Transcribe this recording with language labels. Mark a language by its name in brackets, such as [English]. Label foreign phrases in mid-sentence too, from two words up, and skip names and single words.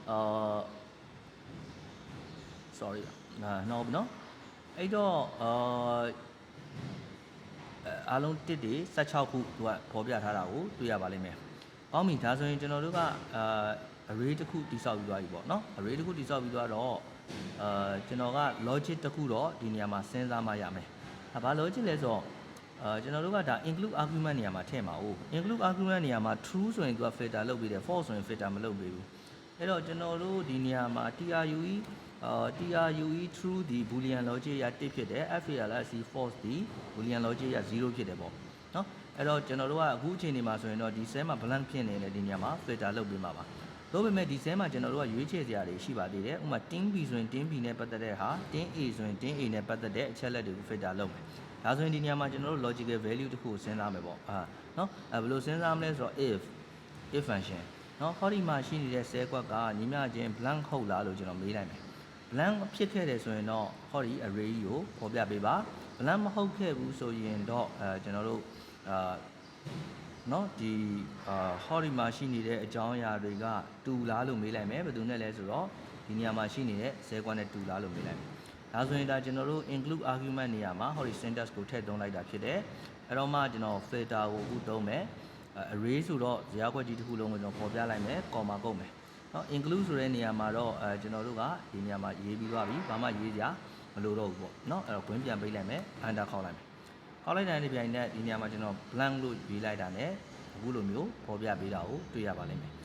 [Burmese] sorry နော်အဲ့တော့အားလုံးတစ်တွေ16ခုသူကပေါ်ပြထားတာကိုတွေ့ရပါလိမ့်မယ်။ကောင်းပြီဒါ ဆိုရင်ကျွန်တော်တို့ကarray တစ်ခုတိစောက်ပြီးသွားပြီပေါ့နော် array တစ်ခုတိစောက်ပြီးသွားတော့ကျွန်တော်က logic တစ်ခုတော့ဒီနေရာမှာစဉ်းစားမှရမယ်။ဘာ logic လဲဆိုတော့ကျွန်တော်တို့ကဒါ [English] include argument [Burmese] နေရာမှာထည့်မှာ哦 [English] include argument [Burmese] နေရာမှာ true ဆိုရင်သူက filter လုပ်ပေးတယ် false ဆိုရင် filter မလုပ်ပေးဘူးအဲ့တော့ကျွန်တော်တို့ဒီနေရာမှာ [English] true true [Burmese] ဒီ [English] boolean logic [Burmese] ရ1ဖြစ်တယ် [English] false false [Burmese] ဒီ [English] boolean logic [Burmese] ရ0ဖြစ်တယ်ပေါ့နော်အဲ့တော့ကျွန်တော်တို့ကအခုအချိန်ဒီမှာဆိုရင်တော့ဒီ cell မှာ blank ဖြစ်နေတယ်ဒီနေ ရာမှာ filter လုပ်ပေးမှာပါလို့ပေမဲ့ဒီ cell မှာကျွန်တော်တို့ကရွေးချယ်စရာတွေရှိပါသေးတယ်ဥပမာ [English] tin b [Burmese] ဆိုရင် [English] tin b [Burmese] နဲ့ပတ်သက်တဲ့ဟာ [English] tin a [Burmese] ဆိုရင် [English] tin a [Burmese] နဲ့ပတ်သက်တဲ့အချက်လက်တွေကို filter လုပ်မယ်ဒါဆိုရင်ဒီနေရာမှာကျွန်တော်တို့ [English] logical value [Burmese] တစ်ခုကိုစဉ်းစားမယ်ပေါ့နော်ဘယ်လိုစဉ်းစားမလဲဆိုတော့ [English] if function [Burmese] နော်ဟောဒီမှာရှိနေတဲ့10ကွက်ကညီမချင်း blank ဟုတ်လားလို့ကျွန်တော်မေးလိုက်မယ် blank ဖြစ်ခဲ့တယ်ဆိုရင်တော့ဟောဒီ array ကိုပေါ်ပြပေးပါ blank မဟုတ်ခဲ့ဘူးဆိုရင်တော့ကျွန်တော်တို့ နော်ဒီဟောဒီမှာရှိနေတဲ့အကြောင်းအရာတွေကတူလားလို့မေးလိုက်မယ်ဘယ်သူနဲ့လဲဆိုတော့ဒီနေရာမှာရှိနေတဲ့10ကွက်နဲ့တူလားလို့မေးလိုက်မယ်ဒါဆိုရင်ဒါကျွန်တော်တို့ [English] include argument [Burmese] နေရာမှာဟောဒီ syntax ကိုထည့်သွင်းလိုက်တာဖြစ်တယ်အဲ့တော့မှကျွန်တော် filter ကိုအခုသုံး မယ်array ဆိုတော့ဇာတ်ခွက်ကြီးတစ်ခုလုံးကိုကျွန်တော်ပေါ်ပြလိုက်မယ် comma ကုတ်မယ်နော် include ဆိုတဲ့နေရာမှာတော့ကျွန်တော်တို့ကဒီနေရာမှာရေးပြီးသွားပြီဘာမှရေးစရာမလိုတော့ဘူးပေါ့နော်အဲ့တော့ခွင့် ပြန်ပေးလိုက်မယ် enter ခေါက်လိုက်မယ်ခေါက်လိုက်တဲ့ပြိုင်နဲ့ဒီနေရာမှာကျွန်တော် blank လို့ရေးလိုက်တာ ਨੇ အခုလိုမျိုးပေါ်ပြပေးတာကိုတွေ့ရပါလိမ့်မယ်